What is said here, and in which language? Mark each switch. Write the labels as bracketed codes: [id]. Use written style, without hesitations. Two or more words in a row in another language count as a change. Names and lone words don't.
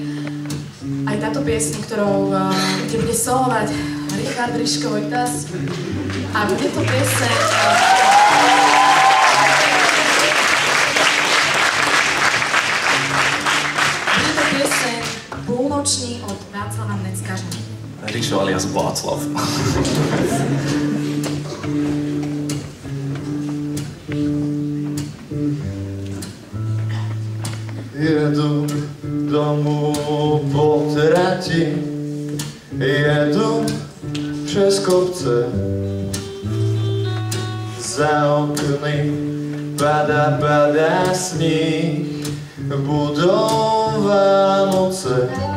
[sk] Aj táto piesň, kde bude solovať Richard Ryško Vojtas. A bude to pieseň... Bude to pieseň Púlnoční od Václava Neckaža. Rišo alias Václav. [cs] Jedu domů po trati, jedu přes kopce, za okny padá sníh, budou Vánoce.